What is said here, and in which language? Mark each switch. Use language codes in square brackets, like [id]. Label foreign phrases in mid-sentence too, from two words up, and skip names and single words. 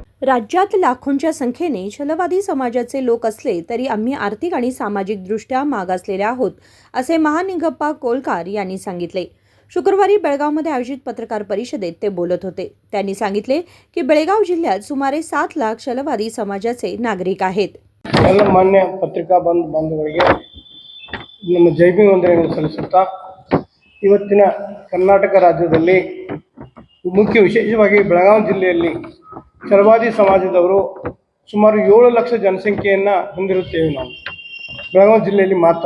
[mr] राज्यात लाखोंच्या संख्येने छलवादी समाजाचे लोक असले तरी आम्ही आर्थिक आणि सामाजिकदृष्ट्या मागासलेले आहोत, असे महानिंगप्पा कोलकार यांनी सांगितले। शुक्रवारी बेळगावमध्ये आयोजित पत्रकार परिषदेत ते बोलत होते। त्यांनी सांगितले की बेळगाव जिल्ह्यात सुमारे 7 लाख छलवादी समाजाचे नागरिक आहेत। [kn] ಎಲ್ಲ ಮಾನ್ಯ ಪತ್ರಿಕಾ ಬಂಧುಗಳಿಗೆ ನಮ್ಮ ಜೈಬಿ ವಂದನೆಗಳನ್ನು ಸಲ್ಲಿಸುತ್ತಾ ಇವತ್ತಿನ ಕರ್ನಾಟಕ ರಾಜ್ಯದಲ್ಲಿ ಮುಖ್ಯ ವಿಶೇಷವಾಗಿ ಬೆಳಗಾವಿ ಜಿಲ್ಲೆಯಲ್ಲಿ ಛಲವಾದಿ ಸಮಾಜದವರು ಸುಮಾರು 7 ಲಕ್ಷ ಜನಸಂಖ್ಯೆಯನ್ನು ಹೊಂದಿರುತ್ತೇವೆ ನಾವು ಬೆಳಗಾವಿ ಜಿಲ್ಲೆಯಲ್ಲಿ ಮಾತ್ರ।